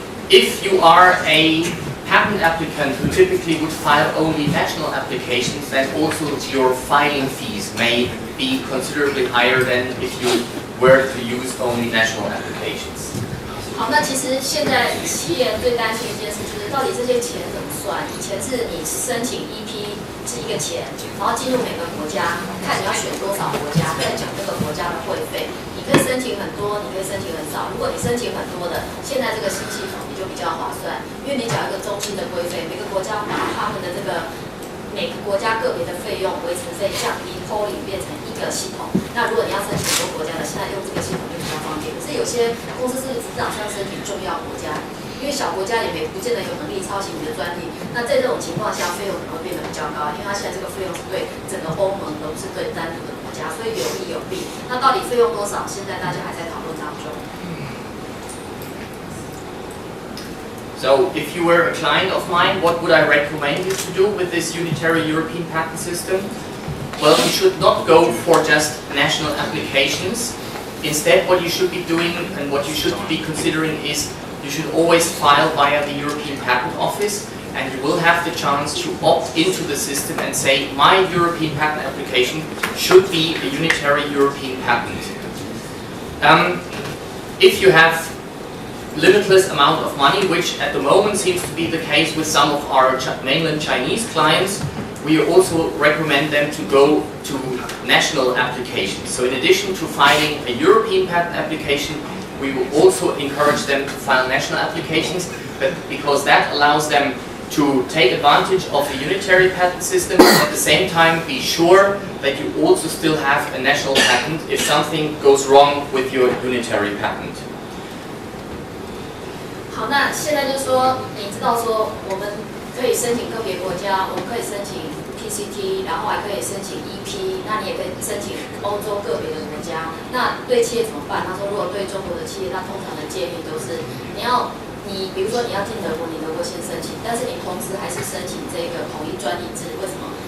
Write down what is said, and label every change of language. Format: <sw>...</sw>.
<en>If you are a patent applicant who typically would file only national applications, then also your filing fees may be considerably higher than if you were to use only national applications.</en> <zh>好，那其实现在企业最担心一件事就是到底这些钱怎么算？以前是你申请EP是一个钱，然后进入每个国家，看你要选多少国家，再讲这个国家的会费。你可以申请很多，你可以申请很少。如果你申请很多的，现在这个新系统你就比较划算，因为你缴一个中心的规费，每个国家把他们的这个每个国家个别的费用维持费降低 ，polling 变成一个系统。那如果你要申请很多国家的，现在用这个系统就比较方便。可是有些公司是只打算申请重要国家，因为小国家也不见得有能力抄袭你的专利。那在这种情况下，费用可能会变得比较高，因为它现在这个费用是对整个欧盟，而不是对单独的国家，所以有利有弊。那到底费用多少？现在大家还在讨论当中。</zh> <en>So, if you were a client of mine, what would I recommend you to do with this unitary European patent system? Well, you should not go for just national applications. Instead, what you should be doing and what you should be considering is you should always file via the European Patent Office, and you will have the chance to opt into the system and say, my European patent application should be a unitary European patent. If you have limitless amount of money, which at the moment seems to be the case with some of our mainland Chinese clients, we also recommend them to go to national applications. So in addition to filing a European patent application, we will also encourage them to file national applications, because that allows them to take advantage of the unitary patent system and at the same time be sure that you also still have a national patent if something goes wrong with your unitary patent.</en> <zh>好，那现在就说，你知道说我们可以申请个别国家，我们可以申请 PCT， 然后还可以申请 EP， 那你也可以申请欧洲个别的国家。那对企业怎么办？他说，如果对中国的企业，他通常的建议都是，你比如说你要进德国，你德国先申请，但是你同时还是申请这个统一专利制。为什么？</zh>